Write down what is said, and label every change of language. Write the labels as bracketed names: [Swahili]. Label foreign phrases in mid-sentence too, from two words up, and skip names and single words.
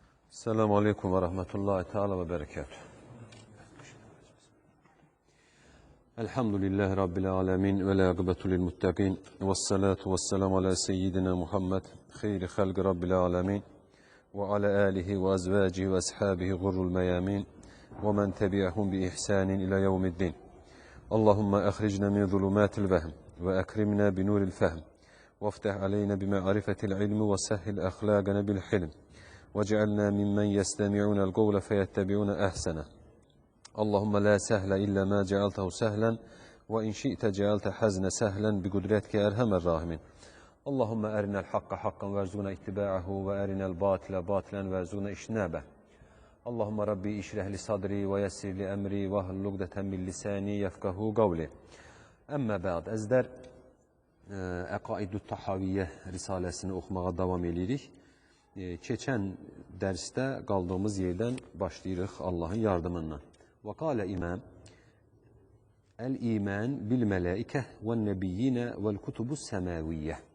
[Arabic] السلام عليكم ورحمة الله تعالى وبركاته. الحمد لله رب العالمين والعاقبة للمتقين والصلاة والسلام على سيدنا محمد خير خلق رب العالمين وعلى آله وأزواجه وأصحابه الغر الميامين ومن تبعهم بإحسان إلى يوم الدين. اللهم أخرجنا من ظلمات الوهم وأكرمنا بنور الفهم وافتح علينا بمعرفة العلم وسهل أخلاقنا بالحلم. وَجَعَلْنَا مِمَّنْ يَسْتَمِعُونَ الْقَوْلَ فَيَتَّبِعُونَ أَحْسَنَهُ اللهم لا سهل إلا ما جعلته سهلا وإن شئت جعلت حزن سهلا بقدرتك أرحم الراحمين اللهم أرنا الحق حقا وارزقنا اتباعه وأرنا الباطل باطلا وارزقنا اجتنابه اللهم ربي اشرح لي صدري ويسر لي أمري واحلل عقدة من لساني يفقهوا قولي أما بعد أزدر [Azerbaijani] Əqaidü Tahaviyyə risaləsini oxumağa davam edirik. Keçən dərsdə qaldığımız yerdən başlayırıq Allahın yardımından. [Arabic] وقال الإمام الإيمان بالملائكة والنبيين والكتب السماوية.